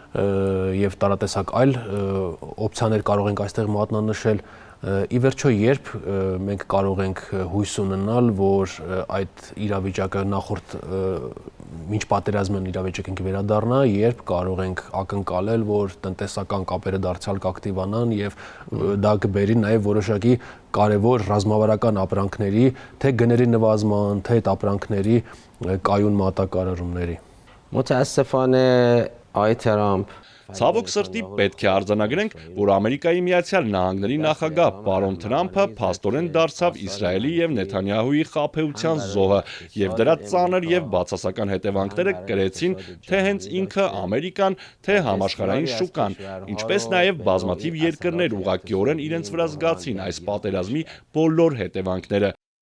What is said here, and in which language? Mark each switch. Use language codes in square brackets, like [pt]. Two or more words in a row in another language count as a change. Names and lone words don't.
[hy] եւ տարատեսակ այլ օպցիաներ կարող ենք այստեղ մատնանշել։ Ի վերջո, երբ մենք կարող ենք հույս ունենալ, որ այդ իրավիճակը նախորդ մինչ պատերազմն իրավիճակին վերադառնա, երբ կարող ենք ակնկալել, որ տնտեսական կապերը դարձյալ կակտիվանան եւ դա կբերի նաեւ որոշակի կարևոր ռազմավարական ապրանքների, թե գների նվազման, թե այդ ապրանքների կայուն մատակարարումների։ [fa] متاسفانه آقای ترامپ [hy] Ցավոք սրտի պետք է արձանագրենք, որ Ամերիկայի Միացյալ Նահանգների նախագահ պարոն Թրամփը փաստորեն դարձավ Իսրայելի եւ Նեթանյահուի խաբեության զոհը եւ դրա ծանր եւ բացասական հետևանքները կրեցին թե հենց ինքը Ամերիկան, թե համաշխարհային շուկան, ինչպես նաեւ բազմաթիվ երկրներ ուղղակիորեն իրենց վրա զգացին այս պատերազմի բոլոր հետևանքները։